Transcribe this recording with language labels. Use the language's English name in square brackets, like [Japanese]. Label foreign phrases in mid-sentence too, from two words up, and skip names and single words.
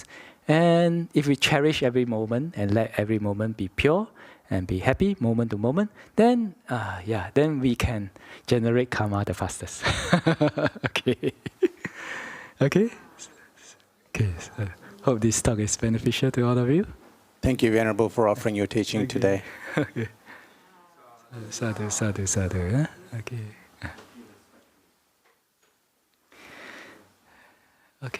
[English] And if we cherish every moment and let every moment be pure and be happy moment to moment, then then we can generate karma the fastest. Okay. Okay. So hope this talk is beneficial to all of you. Thank you, Venerable, for offering your teaching today. [Pali] Okay. Sadhu, sadhu, sadhu. [English] Okay. Okay.